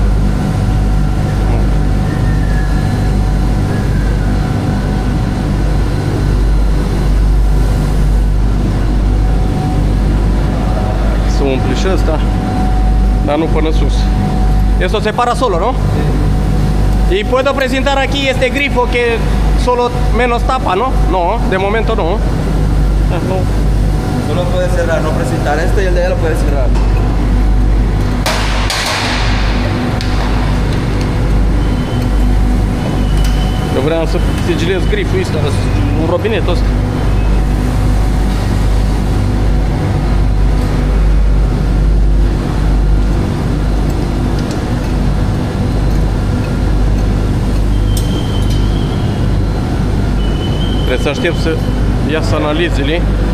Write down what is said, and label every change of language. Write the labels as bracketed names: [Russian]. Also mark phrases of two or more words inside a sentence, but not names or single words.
[Romanian] Se umple și ăsta, dar nu până sus. [Spanish] Esto separa solo, ¿no? Y puedo presentar aquí este grifo que solo menos tapa, ¿no? No, de momento no. No. Solo puede cerrar, no presentar esto y el de allá lo puede cerrar. [Romanian] Eu vreau să sigilez griful ăsta, un robinet ăsta. Trebuie să aștept să iasă analizele.